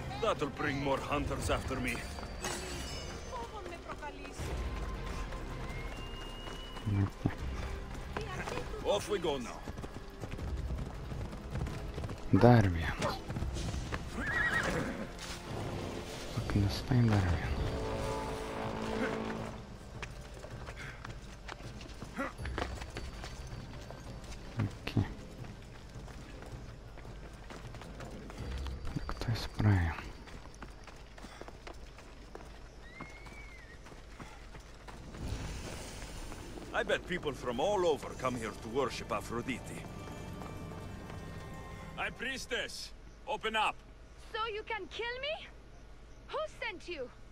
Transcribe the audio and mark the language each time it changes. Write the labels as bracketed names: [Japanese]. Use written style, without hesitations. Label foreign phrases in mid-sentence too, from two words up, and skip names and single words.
[English] That'll bring more hunters after me. Off we go now. [Lithuanian] Dar vienas. Paknistai dar vienas. [English] Okay. [Lithuanian] Lygtais praėjom. [English] I bet people from all over come here to worship Aphrodite. High Priestess, open up! So you can kill me? Who sent you?